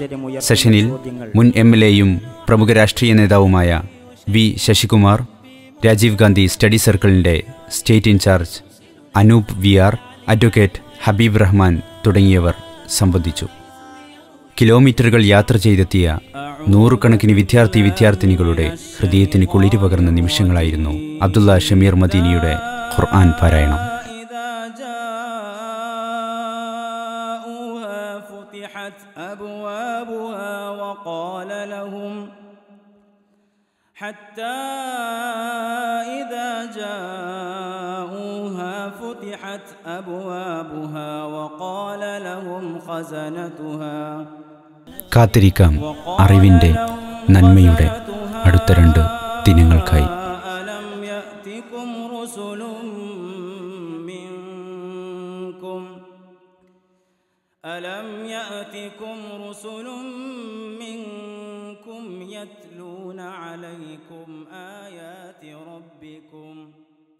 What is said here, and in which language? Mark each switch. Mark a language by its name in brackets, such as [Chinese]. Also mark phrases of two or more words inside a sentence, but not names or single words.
[Malayalam] സെഷനിൽ മുൻ MLAയും പ്രമുഖ രാഷ്ട്രീയ നേതാവുമായ V ശശികുമാർ, രാജീവ് ഗാന്ധി സ്റ്റഡി സർക്കിളിൻ്റെ [English] state in-charge [Malayalam] അനൂപ് VR, അഡ്വക്കേറ്റ് ഹബീബ് റഹ്മാൻ തുടങ്ങിയവർ സംബന്ധിച്ചു. കിലോമീറ്ററുകൾ യാത്ര ചെയ്തെത്തിയ നൂറുകണക്കിന് വിദ്യാർത്ഥിനികളുടെ ഹൃദയത്തിന് കുളിര് പകർന്ന നിമിഷങ്ങളായിരുന്നു അബ്ദുള്ള ഷമീർ മദീനിയുടെ ഖുർആൻ പാരായണം. [Arabic] حتى إذا جاءوها فتحت أبوابها وقال لهم خزنتها. [Malayalam] കാത്തിരിക്കാം അറിവിൻ്റെ നന്മയുടെ അടുത്ത 2 ദിനങ്ങൾക്കായി. [Arabic] ألم يأتكم رسل منكم يتلون عليكم آيات ربكم